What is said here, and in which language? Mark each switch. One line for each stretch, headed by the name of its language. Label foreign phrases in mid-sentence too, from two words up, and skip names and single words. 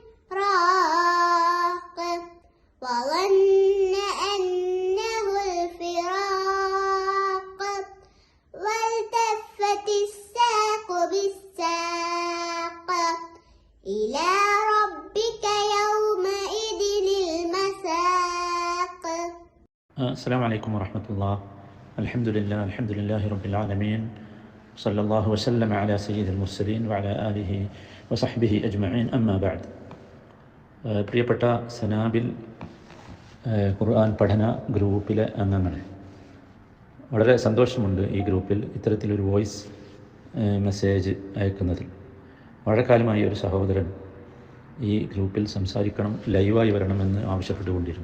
Arabic: راق وظن أنه الفراق والتفت الساق بالساق إلى ربك يومئذ المساق. السلام عليكم ورحمة الله. الحمد لله رب العالمين. صلى الله وسلم على سيد المرسلين وعلى آله وصحبه أجمعين. أما بعد.
Malayalam: പ്രിയപ്പെട്ട സനാബിൽ ഖുർആൻ പഠന ഗ്രൂപ്പിലെ അംഗങ്ങളെ, വളരെ സന്തോഷമുണ്ട് ഈ ഗ്രൂപ്പിൽ ഇത്തരത്തിലൊരു
English: voice message
Malayalam: അയക്കുന്നതിൽ. വളരെ കാലമായി ഒരു സഹോദരൻ ഈ ഗ്രൂപ്പിൽ സംസാരിക്കണം, ലൈവായി വരണമെന്ന് ആവശ്യപ്പെട്ടുകൊണ്ടിരുന്നു.